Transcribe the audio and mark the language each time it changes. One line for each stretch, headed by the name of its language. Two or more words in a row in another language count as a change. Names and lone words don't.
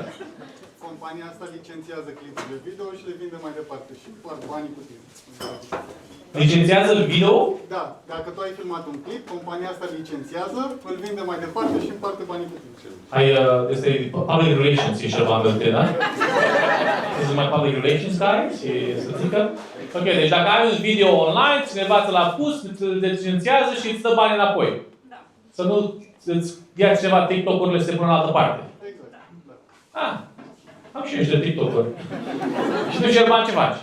Romanian: Compania asta licențiază clipuri de video și le vinde mai departe și fac banii cu tine. Licențiază video? Da, dacă tu ai filmat un clip, compania asta licențiază, îl vinde mai departe și împarte banii cu tine. Este
English: public relations,
Romanian: e ceva în tine, da?
English: This is my public relations guy
Romanian: și să zică. Ok, deci dacă ai un video online, cineva ți l-a pus, îl licențiază și îți dă bani înapoi. Da. Să nu îți ia cineva TikTok-urile să se pună în altă parte. Exact. Da. Ah, am și eu niște TikTok-uri. Și tu, Șerban, ce faci?